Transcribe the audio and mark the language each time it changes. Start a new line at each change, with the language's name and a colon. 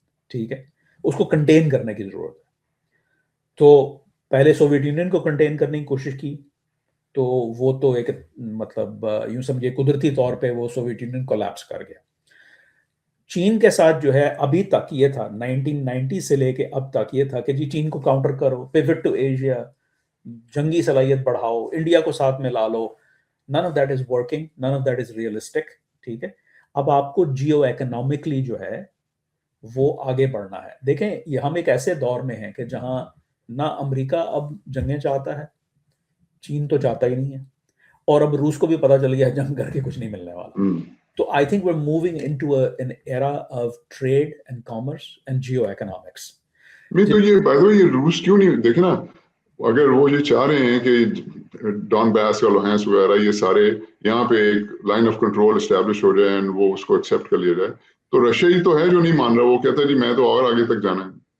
Urdu: ٹھیک ہے، اس کو کنٹین کرنے کی ضرورت ہے. تو پہلے سوویت یونین کو کنٹین کرنے کی کوشش کی تو وہ تو ایک مطلب یوں سمجھے قدرتی طور پہ وہ سوویت یونین کولیپس کر گیا. چین کے ساتھ جو ہے ابھی تک یہ تھا 1990 سے لے کے اب تک یہ تھا کہ جی چین کو کاؤنٹر کرو، پیوٹ ٹو ایشیا، جنگی صلاحیت بڑھاؤ، انڈیا کو ساتھ میں لا لو.
English: none of that is working, none of that is realistic.
Urdu: ٹھیک ہے، اب آپ کو جیو اکنامکلی جو ہے وہ آگے بڑھنا ہے. دیکھیں یہ ہم ایک ایسے دور میں ہیں کہ جہاں نہ امریکہ اب جنگیں چاہتا ہے، چین تو چاہتا ہی نہیں ہے، اور اب روس کو بھی پتا چل گیا جنگ کر کے کچھ نہیں ملنے والا.
English: تو I think we're moving into an era of trade and commerce and geo-economics.
Urdu: نہیں تو یہ
English: by the way
Urdu: یہ روس کیوں نہیں دیکھے نا، اگر وہ یہ چاہ رہے ہیں کہ ڈان باس کا لوہینس وغیرہ یہ سارے یہاں پہ ایک لائن آف کنٹرول اسٹیبلش ہو جائے اور وہ اس کو ایکسیپٹ کر لیا جائے، تو رشیا ہی تو ہے جو نہیں مان رہا. وہ کہتا ہے جی میں تو اور آگے تک جانا ہے.